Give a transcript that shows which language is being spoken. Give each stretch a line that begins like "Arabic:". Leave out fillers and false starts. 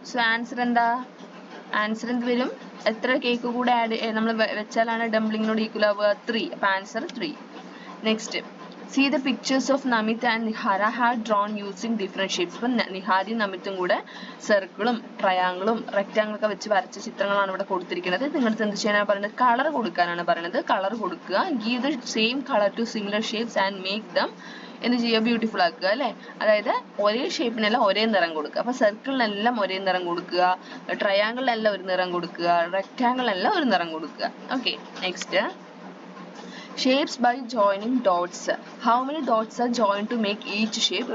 Malayalam: So answer എന്താ, answer എന്ത് വരും, എത്ര കേക്ക് കൂടെ നമ്മൾ വെച്ചാലാണ് ഡംപ്ലിങ്ങിനോട് ഈക്വൽ ആവുക, 3. അപ്പോൾ answer 3.
English: Next see the pictures of Namit and Nihara had drawn using different shapes.
Malayalam: ഇപ്പം നിഹാരിയും നമിത്തും കൂടെ സർക്കിളും ട്രയാങ്കിളും റെക്റ്റാങ്കിളും ഒക്കെ വെച്ച് വരച്ച ചിത്രങ്ങളാണ് ഇവിടെ കൊടുത്തിരിക്കുന്നത്. നിങ്ങൾക്ക് എന്ത് ചെയ്യാനാണ് പറയുന്നത്? കളർ കൊടുക്കാനാണ് പറയുന്നത്. കളർ കൊടുക്കുക,
English: give the same color to similar shapes and make them
Malayalam: എന്ത് ചെയ്യുക? ബ്യൂട്ടിഫുൾ ആക്കുക അല്ലേ? അതായത് ഒരേ ഷേപ്പിനെല്ലാം ഒരേ നിറം കൊടുക്കുക. അപ്പോൾ സർക്കിളിനെല്ലാം ഒരേ നിറം കൊടുക്കുക, ട്രയാങ്കിളിനെല്ലാം ഒരു നിറം കൊടുക്കുക, റെക്റ്റാങ്കിളിനെല്ലാം ഒരു നിറം കൊടുക്കുക.
English: Okay, next shapes by joining dots. How many dots are joined to make each shape?